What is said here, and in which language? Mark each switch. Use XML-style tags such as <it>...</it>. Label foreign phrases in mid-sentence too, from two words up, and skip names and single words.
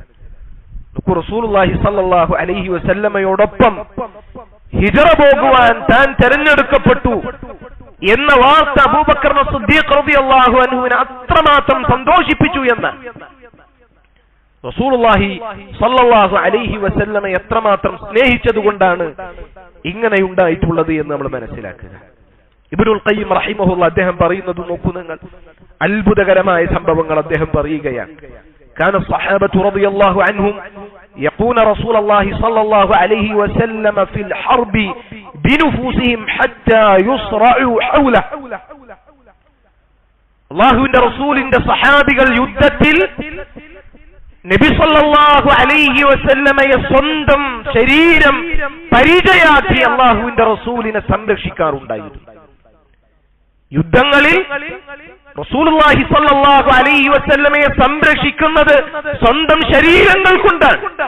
<ar>رسول الله صلى الله عليه</ar> <ml>വസല്ലമയോടൊപ്പം ഹിജ്റ പോകുവാൻ താൻ തെരഞ്ഞെടുക്കപ്പെട്ടു എന്ന വാർത്ത അബൂബക്കർ സിദ്ദീഖ് റളിയല്ലാഹു അൻഹുവിനെ അത്രമാത്രം സന്തോഷിപ്പിച്ചു എന്ന്</ml> <ar>رسول الله صلى الله عليه</ar> <ml>വസല്ലമയെ എത്രമാത്രം സ്നേഹിച്ചതുകൊണ്ടാണ് ഇങ്ങനെ ഉണ്ടായിട്ടുള്ളത് എന്ന് നമ്മൾ മനസ്സിലാക്കുക. ഇബ്നുൽ ഖയ്യിം റഹിമഹുല്ലാഹ് അദ്ദേഹം പറയുന്നത് നോക്കൂ നിങ്ങൾ, അത്ഭുതകരമായ സംഭവങ്ങൾ അദ്ദേഹം പറയുകയാണ്.</ml> <ar>كان الصحابة رضي الله عنهم يقون رسول الله صلى الله عليه وسلم في الحرب بنفوسهم حتى يصرعوا حوله.</ar> <ml>അല്ലാഹുവിന്റെ റസൂലിന്റെ സഹാബികൾ യുദ്ധത്തിൽ നബി</ml> <ar>صلى الله عليه</ar> <ml>വസല്ലമയെ സ്വന്തം ശരീരം പരിചയാക്കി അല്ലാഹുവിന്റെ റസൂലിനെ സംരക്ഷിക്കാറുണ്ടായിരുന്നു. യുദ്ധങ്ങളിൽ</ml> <ar>رسول الله صلى الله عليه</ar> <ml>വസല്ലമയെ സംരക്ഷിക്കുന്നത് സ്വന്തം ശരീരങ്ങൾ കൊണ്ടാണ്.</ml>